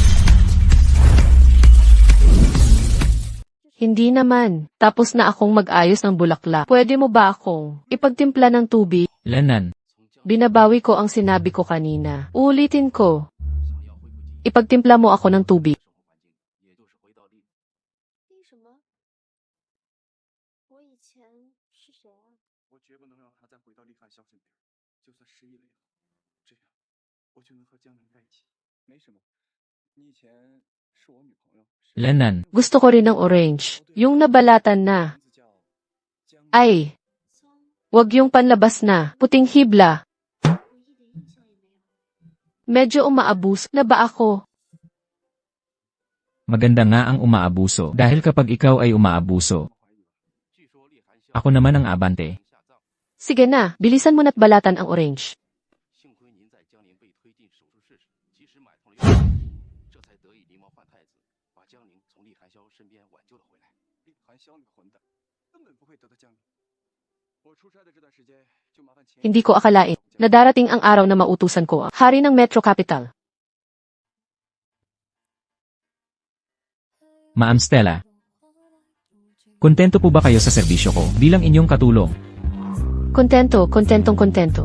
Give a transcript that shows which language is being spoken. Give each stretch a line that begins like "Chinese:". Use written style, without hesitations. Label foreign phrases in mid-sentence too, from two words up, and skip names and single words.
Filipino: Hindi naman. Tapos na akong mag-ayos ng bulaklak. Pwede mo ba akong ipagtimpla ng tubig? Lanan, Binabawi ko ang sinabi ko kanina. Ulitin ko. Ipagtimpla mo ako ng tubig.
Chinese: 为什么？我以前是谁啊？我绝不能让他再回到厉寒霄身边，就算失忆了也好，这样我就能和江南在一起。没什么，你以前是我女朋友，
Filipino: Lanan, Gusto ko rin ng orange. Yung nabalatan na.
Chinese: 名字叫江。
Filipino: Ay, wag yung panlabas na. Puting hibla.
Chinese: 我一点印象也没有。
Filipino: Medyo umaabus na ba ako? maganda nga ang umaabuso dahil kapag ikaw ay umaabuso,
Chinese: 据说厉寒霄
Filipino: ako naman ang abante.
Chinese: 下葬，
Filipino: Sige na, bilisan mo na't balatan ang orange.
Chinese: 幸亏您在江宁被推进手术室时及时买通了药品，这才得以狸猫换太子，把江宁从厉寒霄身边挽救了回来。厉寒霄那个混蛋，根本不会得到江宁。我出差的这段时间，就麻烦前
Filipino: Hindi ko akalain na darating ang araw na mautusan ko ang hari ng Metro Capital. Ma'am Stella, kontento po ba kayo sa serbisyo ko bilang inyong katulong? Kontentong-kontento.